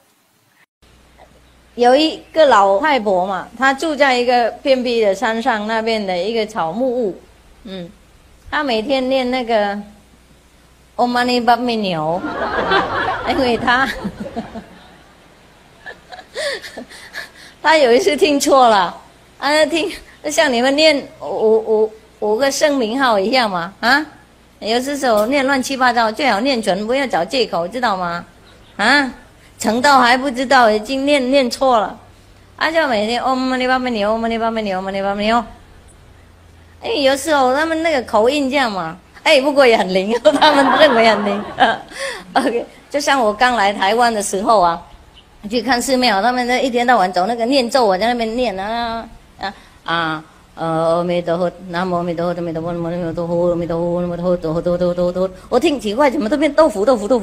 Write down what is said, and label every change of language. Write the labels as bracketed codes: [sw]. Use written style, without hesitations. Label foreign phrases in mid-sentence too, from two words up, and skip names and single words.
[zh] 有一个老太婆嘛，她住在一个偏僻的山上那边的一个草木屋，她每天念那个 [sa] ॐ मणि पद्मे हूँ, [zh] 因为他有一次听错了，像你们念五个圣名号一样嘛，有时候念乱七八糟，最好念准，不要找借口，知道吗？成道还不知道，已经念错了，就每天 [sa] ॐ मणि पद्मे हूँ ॐ मणि पद्मे हूँ ॐ मणि पद्मे हूँ. [zh] 有时候他们那个口音这样嘛，不过也很灵，他们认为很灵。OK， 就像我刚来台湾的时候啊。去看寺庙，他们一天到晚走那个念咒，我在那边念阿弥陀佛，南无阿弥陀佛，阿弥陀佛，阿弥陀佛，阿弥陀佛，阿弥陀佛，我听奇怪，怎么都变豆腐，